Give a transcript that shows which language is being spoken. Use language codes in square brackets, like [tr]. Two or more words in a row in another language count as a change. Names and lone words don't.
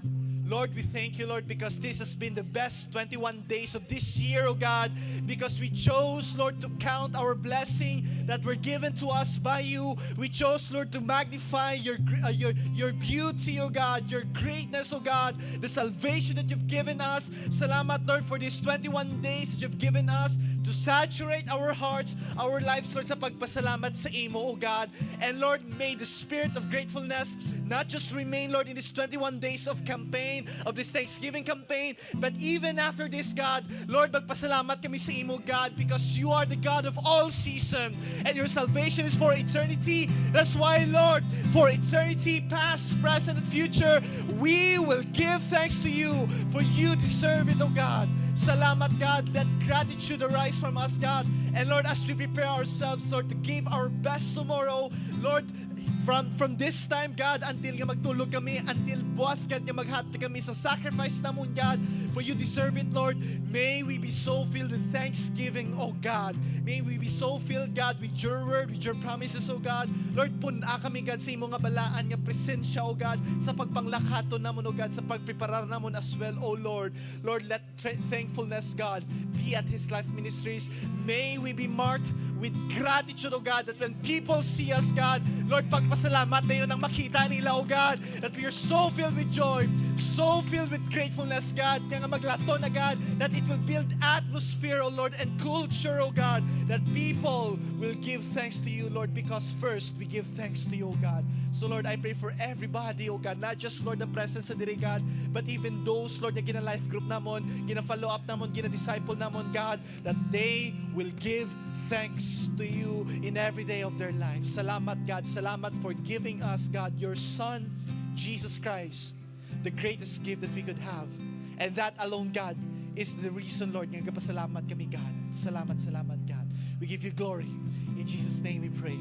[en] Lord, we thank you, Lord, because this has been the best 21 days of this year, oh God, because we chose, Lord, to count our blessing that were given to us by you. We chose, Lord, to magnify your beauty, oh God, your greatness, oh God, the salvation that you've given us. Salamat, Lord, for these 21 days that you've given us to saturate our hearts, our lives, Lord, [hil] sa pagpasalamat sa imo, [en] oh God. And Lord, may the spirit of gratefulness not just remain, Lord, in this 21 days of campaign, of this Thanksgiving campaign, but even after this, God, Lord, [hil] magpasalamat kami sa imo, [en] God, because you are the God of all season, and your salvation is for eternity. That's why, Lord, for eternity, past, present, and future, we will give thanks to you, for you deserve it, oh God. Salamat, God. Let gratitude arise from us, God. And Lord, as we prepare ourselves, Lord, to give our best tomorrow, Lord, from this time, God, until [hil] nga magtulog kami, [en] until buwas, God, [hil] nga maghati kami sa sacrifice namon, [en] God, for you deserve it, Lord. May we be so filled with thanksgiving, oh God. May we be so filled, God, with your word, with your promises, oh God. [hil] Lord, puna kami, God, sa imo nga balaan, nga presensya, [en] oh God, [hil] sa pagpanglakato namon, [en] oh God, [hil] sa pagpreparar namon [en] as well, oh Lord. Lord, let thankfulness, God, be at His Life Ministries. May we be marked with gratitude, oh God, that when people see us, God, Lord, [tl] pagpasalamat nagpapasalamat na yun ang makita nila, [en] O God, that we are so filled with joy, so filled with gratefulness, God, [hil] nga maglato na, [en] God, that it will build atmosphere, O Lord, and culture, O God, that people will give thanks to you, Lord, because first we give thanks to you, O God. So, Lord, I pray for everybody, O God, not just, Lord, the presence [hil] sa diri, [en] God, but even those, Lord, [hil] na gina-life group namon, gina-follow up namon, gina-disciple namon, [en] God, that they will give thanks to you in every day of their lives. Salamat, God. Salamat for giving us, God, your Son, Jesus Christ, the greatest gift that we could have. And that alone, God, is the reason, Lord, [hil] nga nagpasalamat kami, God. Salamat, salamat, [en] God. We give you glory. In Jesus' name we pray.